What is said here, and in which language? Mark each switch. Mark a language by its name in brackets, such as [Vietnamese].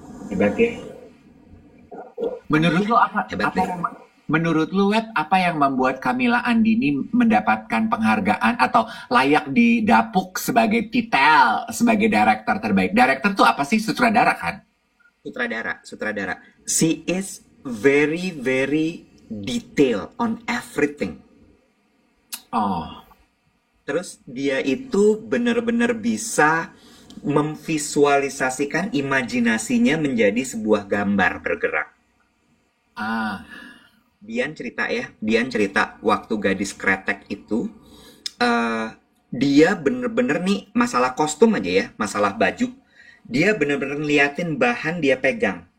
[Indonesian] Hebat ya. Menurut lo hebat apa deh. yang menurut lu Wet, apa yang membuat Kamila Andini mendapatkan penghargaan atau layak didapuk sebagai titel sebagai director terbaik? Director tuh apa sih? Sutradara kan? Sutradara. [English] She is very very detail on everything. Oh, [Indonesian] Terus dia itu benar-benar bisa memvisualisasikan imajinasinya menjadi sebuah gambar bergerak. ah, Dian cerita waktu gadis kretek itu, eh dia bener-bener nih masalah kostum aja ya, masalah baju, dia bener-bener ngeliatin bahan dia pegang.